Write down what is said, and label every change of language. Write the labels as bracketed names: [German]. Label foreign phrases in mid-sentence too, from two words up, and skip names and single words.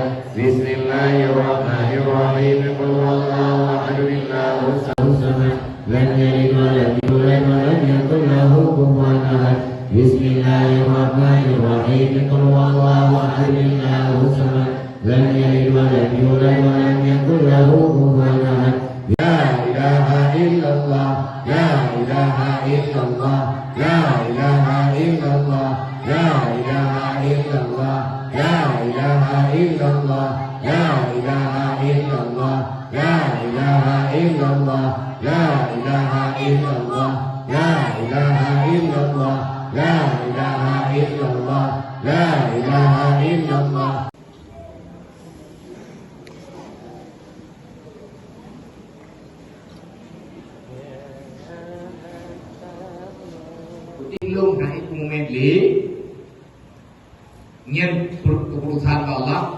[Arabic] بسم الله الرحمن الرحيم. قل هو الله أحد، الله الصمد، لم يلد ولم يولد ولم يكن له كفوا أحد. بسم الله الرحمن الرحيم. قل هو الله أحد، الله الصمد، لم يلد ولم يولد ولم يكن له كفوا أحد. لا إله إلا الله، لا إله إلا الله، لا إله إلا الله، لا إله إلا الله، لا إله إلا الله، لا إله إلا الله، لا إله إلا الله، لا إله إلا الله، لا إله إلا الله، لا إله إلا الله، لا إله إلا الله. [Indonesian] Ilung naik memilih nyen keputusan Allah.